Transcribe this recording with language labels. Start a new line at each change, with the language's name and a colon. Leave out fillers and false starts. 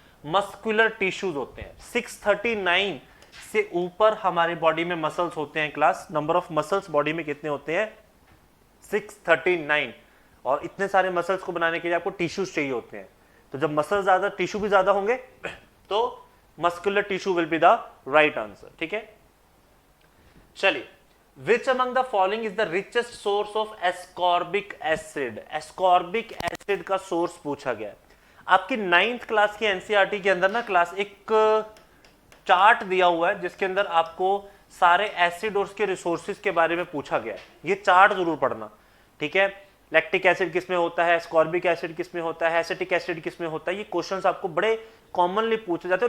Hindi: Muscular tissues होते हैं। 639 से ऊपर हमारी बॉडी में मसल्स होते हैं class. Number of muscles body में कितने होते हैं? 639। और इतने सारे मसल्स को बनाने के लिए आपको टिश्यूज चाहिए होते हैं, तो जब मसल ज्यादा टिश्यू भी ज्यादा होंगे तो
English: Muscular tissue will be the right answer.
Hindi: ठीक है, चलिए
English: Which among the following is the richest source of ascorbic acid?
Hindi: ascorbic acid का सोर्स पूछा गया है। आपकी 9th क्लास की एनसीईआरटी के अंदर ना क्लास एक चार्ट दिया हुआ है जिसके अंदर आपको सारे एसिड और उसके रिसोर्सेज के बारे में पूछा गया है। ये चार्ट जरूर पढ़ना। ठीक है, लैक्टिक एसिड किसमें होता है, एस्कॉर्बिक एसिड किसमें होता है, एसिटिक एसिड किसमें होता है, ये क्वेश्चंस आपको बड़े कॉमनली पूछे जाते हैं।